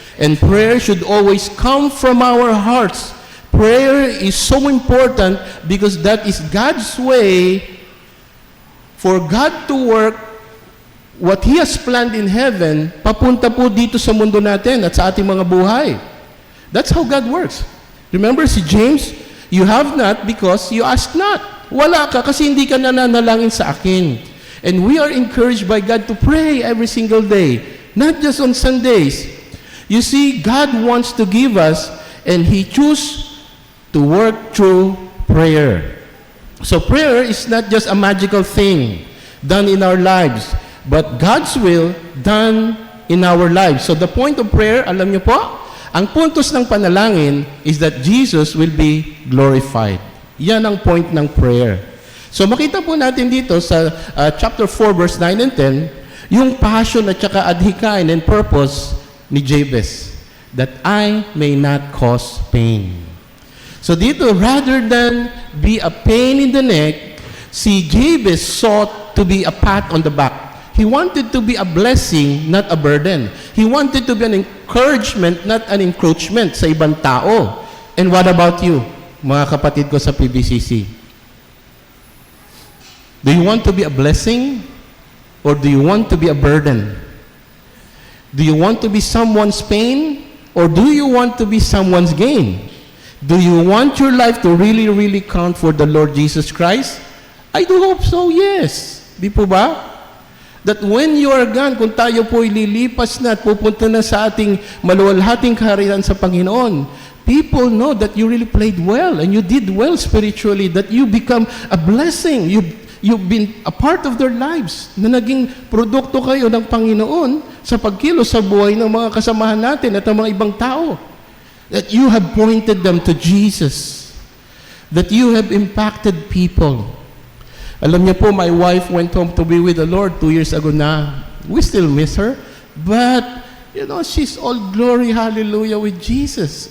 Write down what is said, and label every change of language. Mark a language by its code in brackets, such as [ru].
[en] And prayer should always come from our hearts. Prayer is so important because that is God's way for God to work what He has planned in heaven, [tl] papunta po dito sa mundo natin at sa ating mga buhay. [en] That's how God works. Remember si James, you have not because you ask not. [tl] Wala ka kasi hindi ka nananalangin sa akin. [en] And we are encouraged by God to pray every single day, not just on Sundays. You see, God wants to give us, and He chooses to work through prayer. So prayer is not just a magical thing done in our lives, but God's will done in our lives. So the point of prayer, [tl] alam niyo po, ang puntos ng panalangin [en] is that Jesus will be glorified. [tl] Yan ang point ng prayer. So makita po natin dito sa chapter 4 verse 9 and 10, yung passion at saka adhikain and purpose ni Jabez, [en] that I may not cause pain. So dito, rather than be a pain in the neck, si Jabez sought to be a pat on the back. He wanted to be a blessing, not a burden. He wanted to be an encouragement, not an encroachment [tl] sa ibang tao. [en] And what about you, [tl] mga kapatid ko sa PBCC? [en] Do you want to be a blessing? Or do you want to be a burden? Do you want to be someone's pain? Or do you want to be someone's gain? Do you want your life to really, really count for the Lord Jesus Christ? I do hope so, yes. [tl] Di po ba? [en] That when you are gone, [tl] kung tayo po ililipas na at pupunta na sa ating maluwalhating kaharian sa Panginoon, [en] people know that you really played well and you did well spiritually, that you become a blessing. You've been a part of their lives, [tl] na naging produkto kayo ng Panginoon sa pagkilos sa buhay ng mga kasamahan natin at ng mga ibang tao. [en] That you have pointed them to Jesus. That you have impacted people. [tl] Alam niyo po, [en] my wife went home to be with the Lord 2 years ago na. We still miss her. But, you know, she's all glory, hallelujah with Jesus.